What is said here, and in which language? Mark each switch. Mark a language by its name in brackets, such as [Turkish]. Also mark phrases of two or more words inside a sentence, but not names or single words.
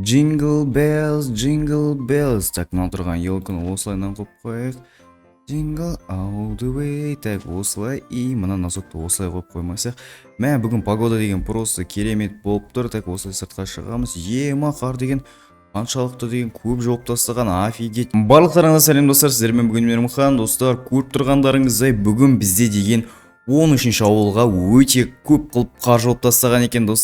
[English] Jingle bells. [Kazakh] Так, мына тұрған елкіні осылайынан қойып қояйық. [English] Jingle all the way. [Kazakh] Так, осылай. И мына носокты осылай қойып қоймасақ. Мә, бүгін погода деген просто керемет болып тұр. Так, осылай сыртқа шығамыз. Ема қар деген қаншалықты деген көп жауып тастаған, офигеть. Барлықтарыңызға сәлем достар, сіздермен бүгін Мейірмхан достар. Көріп тұрғандарыңыздай бүгін бізде деген 13-ші ауылға өте көп қылып қар жауып тастаған екен достар.